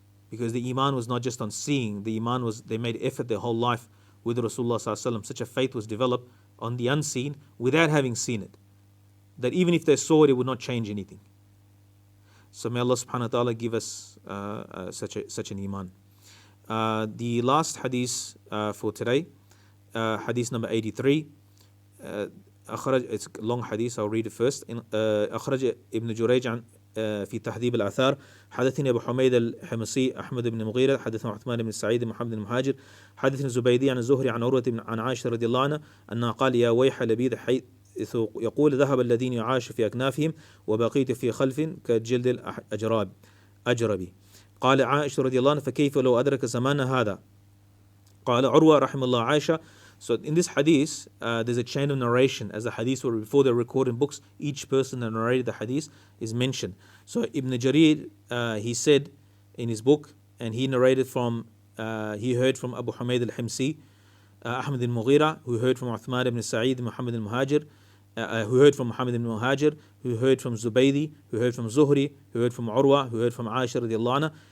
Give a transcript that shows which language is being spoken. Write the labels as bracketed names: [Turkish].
[English] Because the Iman was not just on seeing, the Iman was, they made effort their whole life with Rasulullah sallallahu alaihi wasallam. Such a faith was developed on the unseen without having seen it, that even if they saw it, it would not change anything. So may Allah subhanahu wa ta'ala give us such an Iman. The last hadith for today, hadith number 83. It's a long hadith, I'll read it first. [Arabic] أخرج ابن جريج عن في تهذيب الآثار حدثني أبو حميد الحمصي أحمد بن مغيرة حدثنا عثمان بن سعيد محمد بن المهاجر حدثنا الزبيدي عن الزهري عن عروة عن عائشة رضي الله عنها أنها قال يا ويح لبيد حيث يقول ذهب الذين يعاش في أكنافهم وبقيت في خلف كجلد الأجربي قال عائشة رضي الله عنها فكيف لو أدرك زمان هذا قال عروة رحم الله عائشة. [English] So in this hadith, there's a chain of narration. As the hadith were before they're recorded books, each person that narrated the hadith is mentioned. So Ibn Jarir, he said in his book, and he narrated from, he heard from Abu Humayd al-Himsi, Ahmad al-Mughira, who heard from Uthman ibn Sa'id, Muhammad al-Muhajir, who heard from Muhammad ibn Muhajir, who heard from Zubaydi, who heard from Zuhri, who heard from Urwa, who heard from Aisha radiallahu anha.